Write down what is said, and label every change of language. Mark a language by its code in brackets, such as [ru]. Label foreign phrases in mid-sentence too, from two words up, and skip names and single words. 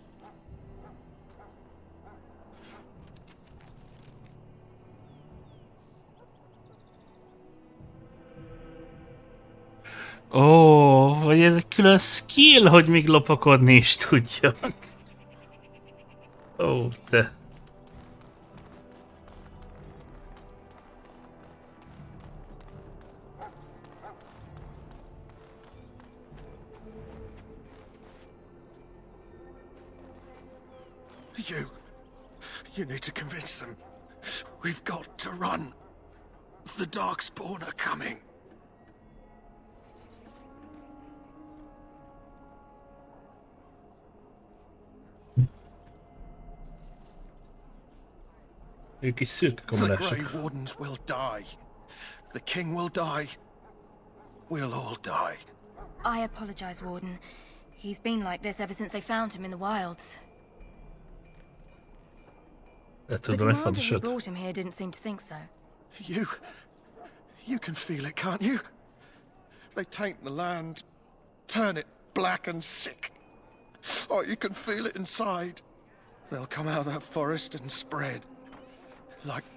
[hu] Ó, hogy ez egy külön skill, hogy még lopakodni is tudjak. Ó, te. [en] You need to convince them. We've got to run. The Darkspawn are coming. [hu] Ők is szürke [en] The [hu] kamarások. [en] Grey Wardens will die. The King will die. We'll all die. I apologize, Warden. He's been like this ever since they found him in the wilds. [hu] De [en] The [hu] tudom, egy [en] commander who [hu] fontosat. [en] brought him here didn't seem to think so. You can feel it, can't you? They taint the land, turn it black and sick. Oh, you can feel it inside. They'll come out of that forest and spread.